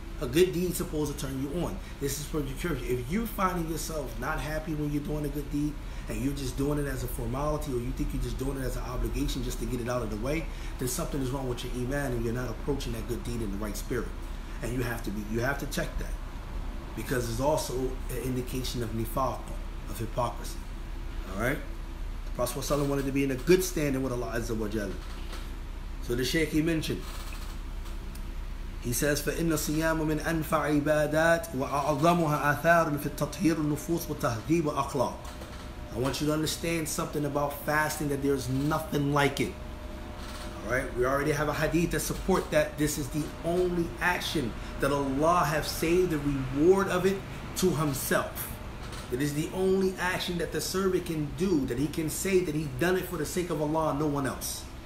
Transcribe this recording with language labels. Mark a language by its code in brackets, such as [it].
[en] A good deed is supposed to turn you on. This is for your curious. If you're finding yourself not happy when you're doing a good deed, and you're just doing it as a formality, or you think you're just doing it as an obligation just to get it out of the way, then something is wrong with your iman, and you're not approaching that good deed in the right spirit. And you have to check that, because it's also an indication of nifaq, of hypocrisy. All right. The Prophet ﷺ wanted to be in a good standing with Allah Azza wa Jalla. So the Shaykh, he mentioned, he says, [ar] فَإِنَّ الصِّيَامَ مِنْ أَنْفَعِ عِبَادَاتٍ وَأَعْظَمُهَا آثَارٌ فِي التَّطْهِيرِ النُّفُوسِ وَتَهْذِيبِ الْأَخْلَاقِ. [en] I want you to understand something about fasting, that there's nothing like it. All right, we already have a hadith that support that this is the only action that Allah have saved the reward of it to Himself. It is the only action that the servant can do, that he can say that he done it for the sake of Allah and no one else.